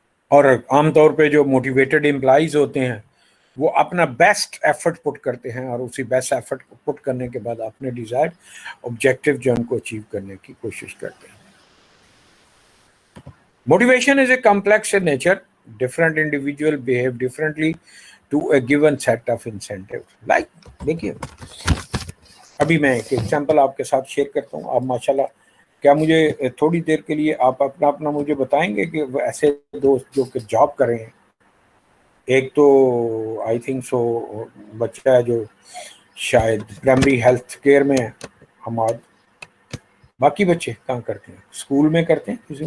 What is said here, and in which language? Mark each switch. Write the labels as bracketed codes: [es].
[ur] اور عام طور پہ جو موٹیویٹڈ امپلائیز ہوتے ہیں وہ اپنا بیسٹ ایفرٹ پٹ کرتے ہیں, اور اسی بیسٹ ایفرٹ کو پٹ کرنے کے بعد اپنے ڈیزائرڈ آبجیکٹو جو ان کو اچیو کرنے کی کوشش کرتے ہیں. [en] Motivation is a complex in nature. Different individual behave differently to a given set of incentive. [ur] Like دیکھیے, ابھی میں ایک ایگزامپل آپ کے ساتھ شیئر کرتا ہوں. آپ ماشاءاللہ, کیا مجھے تھوڑی دیر کے لیے آپ اپنا مجھے بتائیں گے کہ ایسے دوست جو کہ جاب کر رہے ہیں, ایک تو آئی تھنک سو بچہ ہے جو شاید پرائمری ہیلتھ کیئر میں ہے, حماد, باقی بچے کہاں کرتے ہیں؟ اسکول میں کرتے ہیں.